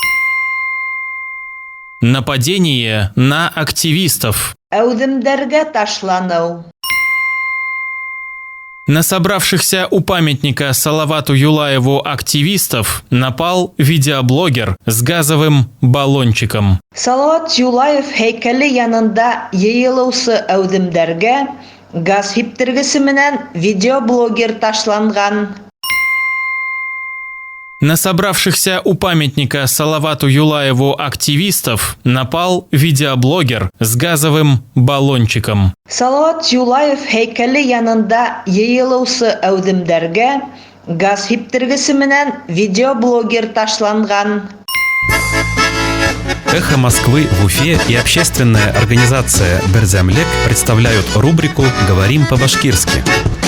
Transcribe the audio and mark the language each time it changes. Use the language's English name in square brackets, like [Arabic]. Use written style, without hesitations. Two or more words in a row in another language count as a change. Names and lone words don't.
[Russian] Нападение на активистов. [Bashkir] Әүдемдәргә ташлану. [Russian] На собравшихся у памятника Салавату Юлаеву активистов напал видеоблогер с газовым баллончиком. [Bashkir] Салават Юлаев һәйкәле янында йыйылыусы әүдемдәргә газ һиптергесе менән видеоблогер ташланган. [Russian] На собравшихся у памятника Салавату Юлаеву активистов напал видеоблогер с газовым баллончиком. [Bashkir] Салават Юлаев һәйкәле янында йыйылыусы әүдемдәргә газ һиптергесе менән видеоблогер ташланган. [Russian] «Эхо Москвы» в Уфе и общественная организация «Берзямлек» представляют рубрику «Говорим по-башкирски».